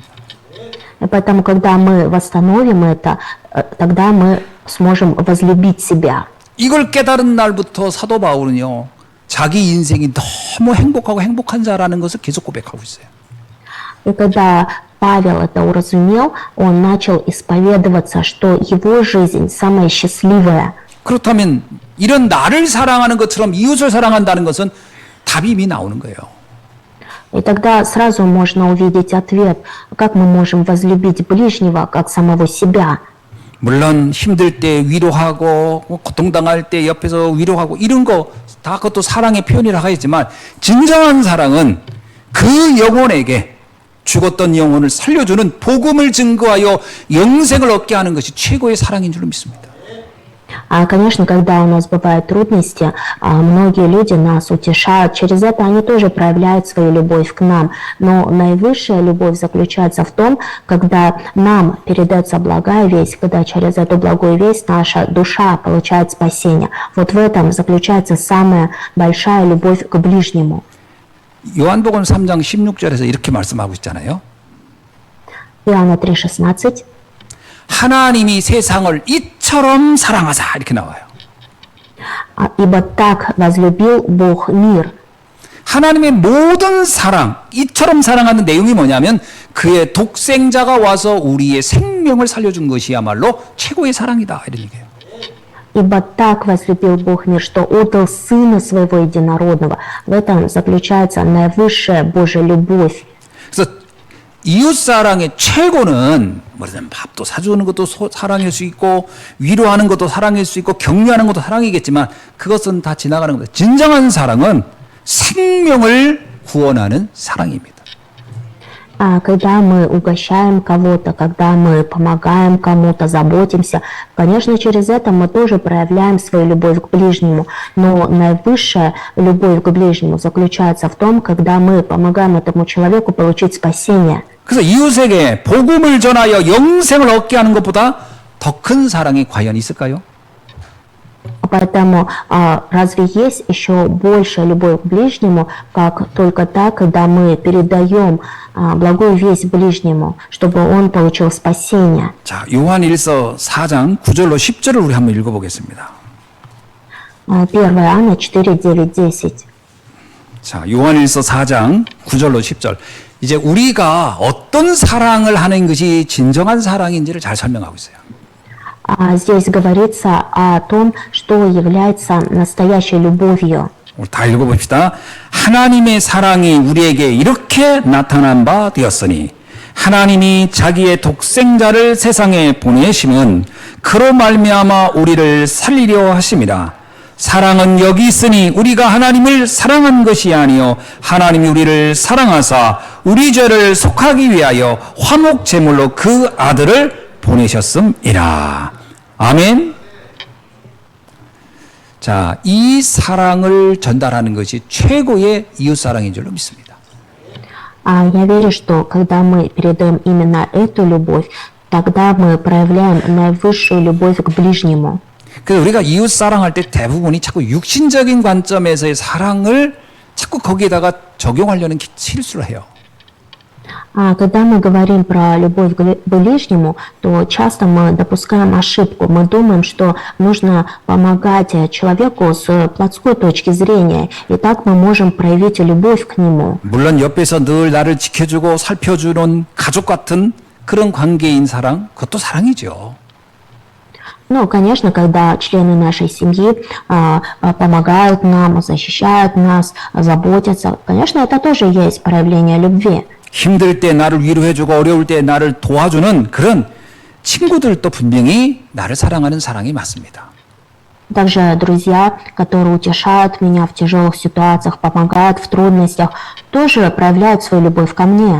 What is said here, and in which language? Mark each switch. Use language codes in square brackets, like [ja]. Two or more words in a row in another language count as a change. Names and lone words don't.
[ru] И поэтому, когда мы восстановим это, тогда мы сможем возлюбить себя. [ko] 이걸 깨달은 날부터 사도 바울은요. 자기 인생이 너무 행복하고 행복한 자라는 것을 계속 고백하고 있어요. [ru] И когда Павел это уразумел, он начал исповедоваться, что его жизнь самая счастливая. [ko] 그렇다면 이런 나를 사랑하는 것처럼 이웃을 사랑한다는 것은 답이 이미 나오는 거예요. [ru] И тогда сразу можно увидеть ответ, как мы можем возлюбить ближнего, как самого себя. [ko] 물론 힘들 때 위로하고 고통당할 때 옆에서 위로하고 이런 거 다 그것도 사랑의 표현이라 하겠지만 진정한 사랑은 그 영혼에게 죽었던 영혼을 살려주는 복음을 증거하여 영생을 얻게 하는 것이 최고의 사랑인 줄로 믿습니다. [ru] Конечно, когда у нас бывают трудности, многие люди нас утешают. Через это они тоже проявляют свою любовь к нам. Но наивысшая любовь заключается в том, когда нам передается благая весть, когда через эту благую весть наша душа получает спасение. Вот в этом заключается самая большая любовь к ближнему. [ko] 요한복음 3장 16절에서 이렇게 말씀하고 있잖아요. [ru] Иоанна 3,16. [ko] 하나님이 세상을 이처럼 사랑하사 이렇게 나와요. [ru] «Ибо так возлюбил Бог мир». [ko] 하나님의 모든 사랑, 이처럼 사랑하는 내용이 뭐냐면 그의 독생자가 와서 우리의 생명을 살려준 것이야말로 최고의 사랑이다 이런 얘기예요. [ru] «Ибо так возлюбил Бог мир, что отдал Сына Своего Единородного». В этом заключается наивысшая Божья любовь. [ko] 그래서 이웃사랑의 최고는 뭐냐면 밥도 사주는 것도 사랑일 수 있고 위로하는 것도 사랑일 수 있고 격려하는 것도 사랑이겠지만 그것은 다 지나가는 겁니다. 진정한 사랑은 생명을 구원하는 사랑입니다. [ru] Когда мы угощаем кого-то, когда мы помогаем кому-то, заботимся, конечно, через это мы тоже проявляем свою любовь к ближнему. Но наивысшая любовь к ближнему заключается в том, когда мы помогаем этому человеку получить спасение. [ko] 그래서 이웃에게 복음을 전하여 영생을 얻게 하는 것보다 더 큰 사랑이 과연 있을까요? [ru] Поэтому разве есть еще большая любовь к ближнему, как только так, когда мы передаем благую весть ближнему, чтобы он получил спасение? [ko] 자, 요한일서 4장 9절로 10절을 우리 한번 읽어보겠습니다. [ru] 1 Иоанна 4, 9, 10. [ko] 자, 요한일서 4장 9절로 10절. 이제 우리가 어떤 사랑을 하는 것이 진정한 사랑인지를 잘 설명하고 있어요. [ru] Здесь говорится о том, что является настоящей любовью. [ko] 우리 다 읽어봅시다. 하나님의 사랑이 우리에게 이렇게 나타난 바 되었으니 하나님이 자기의 독생자를 세상에 보내심은 그로 말미암아 우리를 살리려 하심이라. 사랑은 여기 있으니 우리가 하나님을 사랑한 것이 아니요 하나님이 우리를 사랑하사 우리 죄를 속하기 위하여 화목 제물로 그 아들을 보내셨음이라. 아멘. 자, 이 사랑을 전달하는 것이 최고의 이웃사랑인 줄로 믿습니다. [ru] Я верю, что когда мы передаем именно эту любовь, тогда мы проявляем наивысшую любовь к ближнему. [ko] 그래서 우리가 이웃사랑할 때 대부분이 자꾸 육신적인 관점에서의 사랑을 자꾸 거기에다가 적용하려는 실수를 해요. [ru] Когда мы говорим про любовь к ближнему, то часто мы допускаем ошибку. Мы думаем, что нужно помогать человеку с плотской точки зрения, и так мы можем проявить любовь к нему. [ko] 물론 옆에서 늘 나를 지켜주고 살펴주는 가족 같은 그런 관계인 사랑, 그것도 사랑이죠. [ru] Ну, конечно, когда члены нашей семьи помогают нам, защищают нас, заботятся, конечно, это тоже есть проявление любви. [ko] 힘들 때 나를 위로해주고 어려울 때 나를 도와주는 그런 친구들도 분명히 나를 사랑하는 사랑이 맞습니다. [ru] Также друзья, которые утешают меня в тяжелых ситуациях, помогают в трудностях, тоже проявляют свою любовь ко мне.